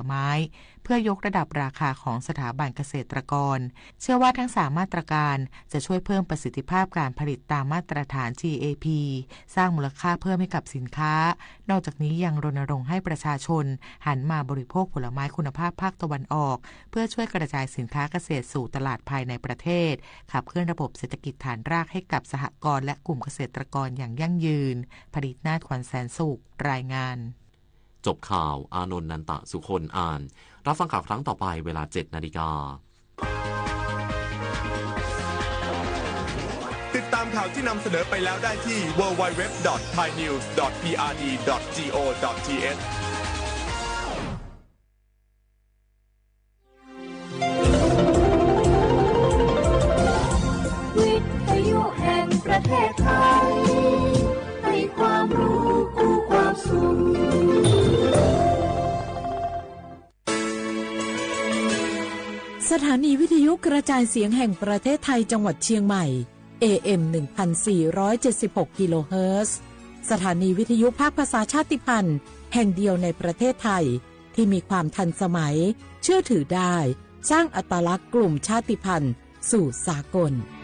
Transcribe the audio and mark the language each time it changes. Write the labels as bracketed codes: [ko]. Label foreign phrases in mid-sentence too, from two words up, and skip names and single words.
[th] ไม้เพื่อยกระดับราคาของสถาบันเกษตรกรเชื่อว่าทั้ง3มาตรการจะช่วยเพิ่มประสิทธิภาพการผลิตตามมาตรฐาน GAP สร้างมูลค่าเพิ่มให้กับสินค้านอกจากนี้ยังรณรงค์ให้ประชาชนหันมาบริโภคผลไม้คุณภาพภาคตะวันออกเพื่อช่วยกระจายสินค้าเกษตรสู่ตลาดภายในประเทศขับเคลื่อนระบบเศรษฐกิจฐานรากให้กับสหกรณ์และกลุ่มเกษตรกรอย่างยั่งยืนผลิตนาถ ขวัญแสนสุขรายงาน จบข่าวอานนท์นันตะสุคนอ่านรับฟังข่าวครั้งต่อไปเวลา 7 นาฬิกา ติดตามข่าวที่นำเสนอไปแล้วได้ที่ www.thainews.prd.go.th ประเทศไทยให้ความรู้คู่ความสุข สถานีวิทยุกระจายเสียงแห่งประเทศไทยจังหวัดเชียงใหม่ AM 1476 กิโลเฮิรตซ์สถานีวิทยุภาคภาษาชาติพันธุ์แห่งเดียวในประเทศไทยที่มีความทันสมัยเชื่อถือได้สร้างอัตลักษณ์กลุ่มชาติพันธุ์สู่สากล